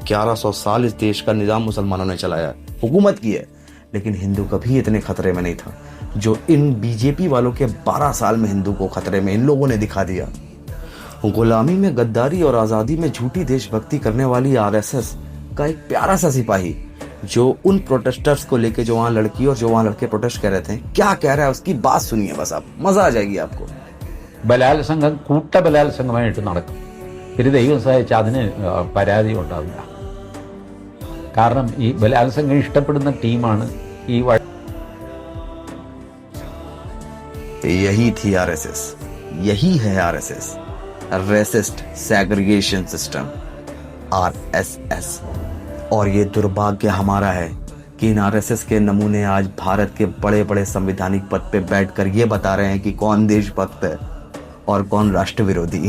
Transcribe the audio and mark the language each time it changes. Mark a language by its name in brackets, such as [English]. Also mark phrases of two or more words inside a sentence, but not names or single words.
[Hindi] 1100 साल इस देश का निजाम मुसलमानों ने चलाया, हुकूमत की है, लेकिन हिंदू कभी इतने खतरे में नहीं था जो इन बीजेपी वालों के 12 साल में हिंदू को खतरे में इन लोगों ने दिखा दिया। गुलामी में गद्दारी और आजादी में झूठी देशभक्ति करने वाली आरएसएस का एक प्यारा सा सिपाही, जो उन प्रोटेस्टर्स को लेके, जो वहां लड़की और जो वहां लड़के प्रोटेस्ट कर रहे थे, क्या कह रहा है उसकी बात सुनिए, बस आप मजा आ जाएगी आपको। [Malayalam] ബലാത്സംഗം കൂട്ടബലാത്സംഗമായിട്ട് നടക്കും. ഒരു ദൈവം സഹായിച്ച് അതിന് പരാതി ഉണ്ടാവില്ല. കാരണം ഈ ബലാത്സംഗം ഇഷ്ടപ്പെടുന്ന ടീമാണ് ഈ [Hindi] यही थी आरएसएस, यही है आरएसएस, [English] racist segregation system, [Hindi] आरएसएस। और ये दुर्भाग्य हमारा है कि इन आरएसएस के नमूने आज भारत के बड़े बड़े संवैधानिक पद पे बैठकर ये बता रहे हैं कि कौन देशभक्त है और कौन राष्ट्र विरोधी।